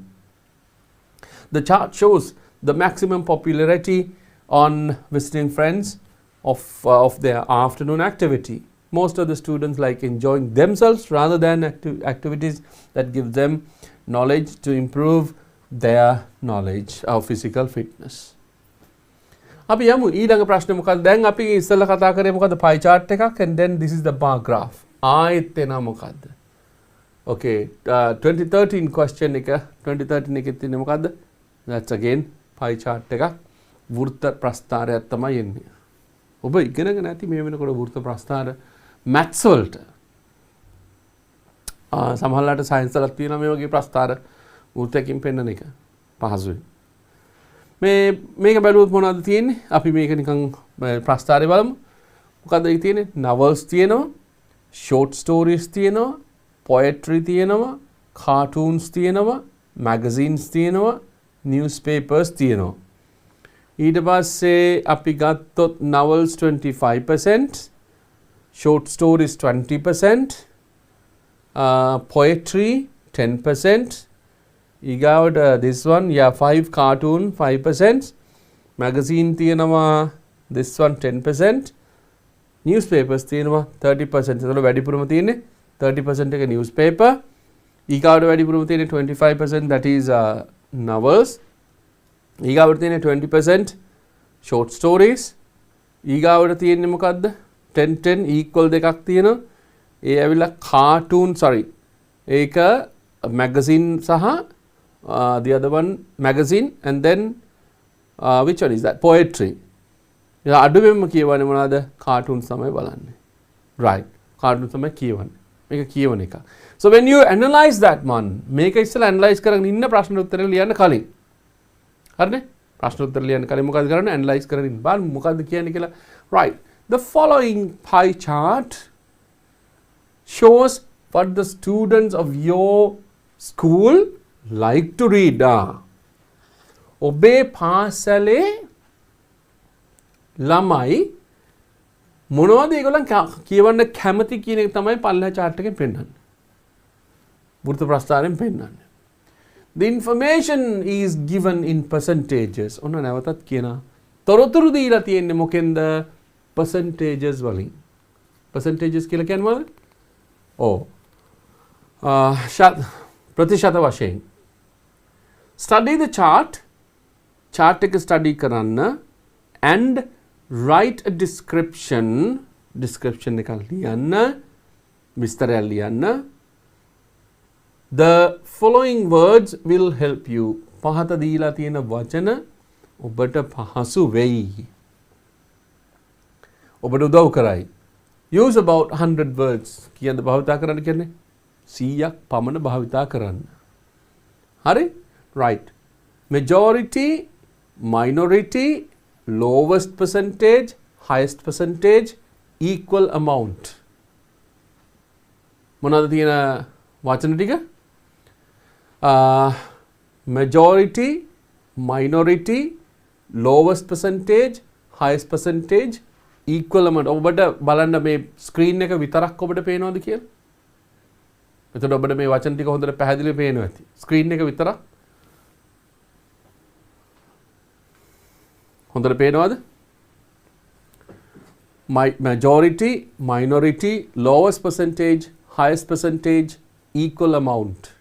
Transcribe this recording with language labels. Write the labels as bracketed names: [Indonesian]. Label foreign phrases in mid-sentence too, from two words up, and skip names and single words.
[English] The chart shows the maximum popularity on visiting friends of their afternoon activity. Most of the students like enjoying themselves rather than activities that give them knowledge to improve their knowledge of physical fitness. [Sinhala] අපි යමු ඊළඟ ප්‍රශ්නේ මොකක්ද? දැන් අපි ඉස්සෙල්ලා කතා කරේ මොකද්ද? [English] pie chart එකක්, and then this is the bar graph. [Sinhala] ආයෙත් එනවා මොකද්ද? Okay, 2013 question එක 2013 එකේ තියෙන්නේ මොකද්ද? [English] That's again pie chart [Sinhala] එකක්. වෘත්ත ප්‍රස්ථාරයක් තමයි එන්නේ. ඔබ ඉගෙනගෙන නැති මේ වෙනකොට වෘත්ත ප්‍රස්ථාර maths වලට සමහරවිට science වලත් තියෙනවා මේ වගේ ප්‍රස්ථාර වෘත්තකින් පෙන්වන එක පහසුයි. මේක බැලුවොත් මොනවද තියෙන්නේ? අපි මේක නිකන් ප්‍රස්ථාරය බලමු. මොකද්ද ඒ තියෙන්නේ? novels තියෙනවා, [English] short stories [Sinhala] තියෙනවා, poetry තියෙනවා, cartoons තියෙනවා, magazines තියෙනවා, newspapers තියෙනවා. ඊට පස්සේ අපි ගත්තොත් novels 25%, [English] short stories [Sinhala] 20%, poetry 10%, ඊගාවට [English] this one, [Sinhala] 5 cartoon 5%, magazine තියෙනවා [English] this one [Sinhala] 10%, newspapers තියෙනවා 30%. එතකොට වැඩිපුරම තියෙන්නේ 30% එක newspaper, ඊගාවට වැඩිපුරම තියෙන්නේ 25%, [English] that is novels, [Sinhala] ඊගාවට තියෙන්නේ 20% [English] short stories, [Sinhala] ඊගාවට තියෙන්නේ මොකද්ද? [English] 10 equal [Sinhala] දෙකක් තියෙනවා. ඒ ඇවිල්ලා cartoon, ඒක magazine සහ [English] the other one magazine, and then which one is that? Poetry. [Sinhala] අඩුවෙන්ම කියවන්නේ මොනවද? cartoons තමයි බලන්නේ. right, cartoons තමයි කියවන්නේ. මේක කියවන එක. [English] So when you analyze that one, [Sinhala] මේක ඉස්සෙල්ලා analyze කරගෙන ඉන්න ප්‍රශ්න උත්තර ලියන්න කලින්. හරිනේ? ප්‍රශ්න උත්තර ලියන්න කලින් මොකද කරන්නේ? analyze කරගෙන ඉන්න. බලන්න මොකද්ද කියන්නේ කියලා. [English] right, the following pie chart shows what the students of your school like to read. [Sinhala] ඔබේ පාසලේ ළමයි මොනවද ඒගොල්ලන් කියවන්න කැමති කියන එක තමයි පල්ලා chart එකෙන් පෙන්නන්නේ. වෘත්ත ප්‍රස්ථාරයෙන් පෙන්නන්නේ. [English] The information is given in percentages. [Sinhala] ඔන්න නැවතත් කියනවා. තොරතුරු දීලා තියෙන්නේ මොකෙන්ද? percentages වලින්. percentages කියලා කියන්නේ මොකද? ප්‍රතිශත වශයෙන්. [English] Study the chart. chart එක study කරන්න and write a description [Sinhala] එකක් ලියන්න, විස්තරයක් ලියන්න [English] The following words will help you. [Sinhala] පහත දීලා තියෙන වචන ඔබට පහසු වෙයි. ඔබට උදව් කරයි. [English] Use about 100 words. [Sinhala] කියන්න භාවිතා කරන්න කියන්නේ 100ක් පමණ භාවිතා කරන්න. හරි? [English] Right. Majority, minority, lowest percentage, highest percentage, equal amount. [Sinhala] මොනවද තියෙන වචන ටික? [English] Majority, minority, lowest percentage, highest percentage, equal amount. [Sinhala] ඔබට බලන්න මේ ස්ක්‍රීන් එක විතරක් ඔබට පේනවද කියලා? එතකොට ඔබට මේ වචන ටික හොඳට පැහැදිලිව පේනවා ඇති. ස්ක්‍රීන් එක විතරක් හොඳට පේනවද? [English] Majority, minority, lowest percentage, highest percentage, equal amount.